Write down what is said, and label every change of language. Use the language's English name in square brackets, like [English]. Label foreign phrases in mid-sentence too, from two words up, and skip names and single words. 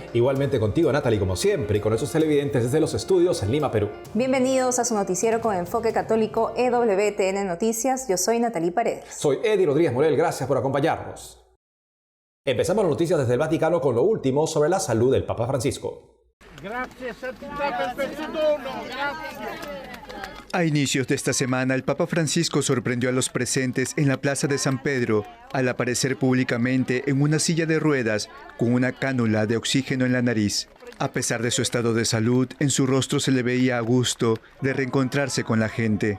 [Spanish] Igualmente contigo, Natalie, como siempre, y con esos televidentes desde los estudios en Lima, Perú. Bienvenidos a su noticiero con enfoque católico EWTN Noticias. Yo soy Natalie Paredes. Soy Eddie Rodríguez Morel, gracias por acompañarnos. Empezamos las noticias desde el Vaticano con lo último sobre la salud del Papa Francisco. Gracias a ti [Italian] per tu dono, [Spanish] gracias. A inicios de esta semana, el Papa Francisco sorprendió a los presentes en la Plaza de San Pedro al aparecer públicamente en una silla de ruedas con una cánula de oxígeno en la nariz. A pesar de su estado de salud, en su rostro se le veía a gusto de reencontrarse con la gente.